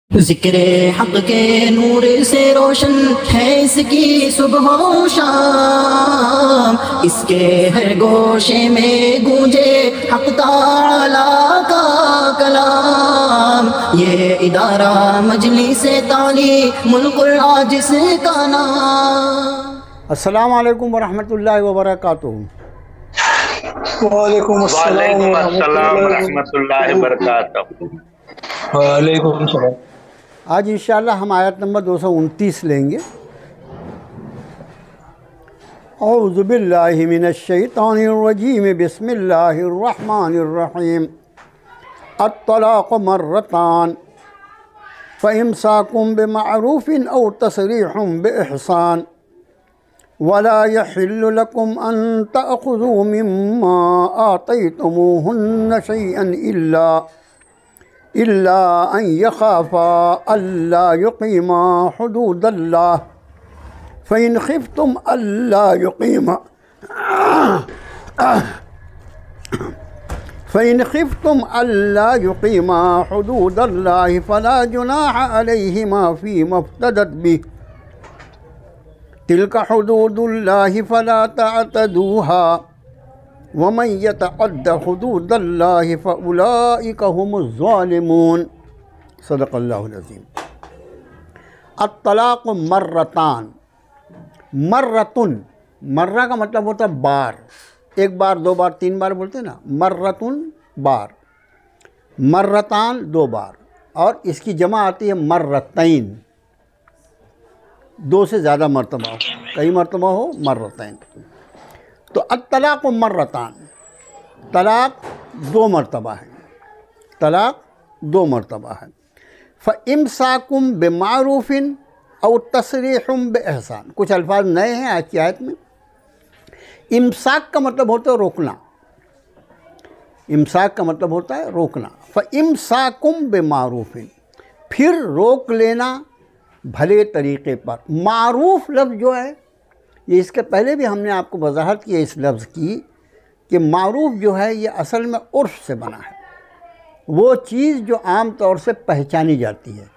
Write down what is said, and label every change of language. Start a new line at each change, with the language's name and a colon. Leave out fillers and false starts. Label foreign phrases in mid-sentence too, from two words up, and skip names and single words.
Hindi: ज़िक्रे हक़ के नूर से रोशन है इसकी सुबह व शाम, इसके हर गोशे में गूंजे हक़ ताला का कलाम। ये इदारा मजलिस-ए तालीमुल कुरान जिसका नाम।
Arabic: السلام عليكم ورحمة الله وبركاته. وعليكم السلام ورحمة الله وبركاته. وعليكم السلام.
Hindi: आज इंशाअल्लाह हम आयत नंबर 229 लेंगे।
Arabic: أعوذ بالله من الشيطان الرجيم، بسم الله الرحمن الرحيم. الطلاق مرتان فإمساك بمعروف أو تسريح بإحسان ولا يحل لكم أن تأخذوا مما آتيتموهن شيئا إلا أن يخافا ألا يقيما حدود الله فإن خفتم ألا يقيما حدود الله فلا جناح عليهما فيما افتدت به تلك حدود الله فلا تعتدوها ومن يتعد حدود الله فأولئك هم الظالمون. صدق الله العظيم. الطلاق مرتان، مرة,
Hindi: मर्रा का मतलब होता है बार, एक बार, दो बार, तीन बार बोलते हैं ना। मर्रतुन बार, मर्रतान दो बार, और इसकी जमा आती है मर्रतैन, दो से ज़्यादा मरतबा हो, कई मरतबा हो, मर्रतैन। तो
Arabic: الطلاق مرتان,
Hindi: तलाक़ दो मरतबा है, तलाक़ दो मरतबा है।
Arabic: فإمساك بمعروف أو تسريح بإحسان,
Hindi: कुछ अल्फाज नए हैं आज की आयत में। इम्साक का मतलब होता है रोकना, इम्साक का मतलब होता है रोकना।
Arabic: فإمساك بمعروف,
Hindi: फिर रोक लेना भले तरीक़े पर। मारूफ़ लफ्ज़ जो है, ये इसके पहले भी हमने आपको वजाहत की है इस लफ्ज़ की कि मारूफ़ जो है ये असल में उर्फ़ से बना है, वो चीज़ जो आम तौर से पहचानी जाती है।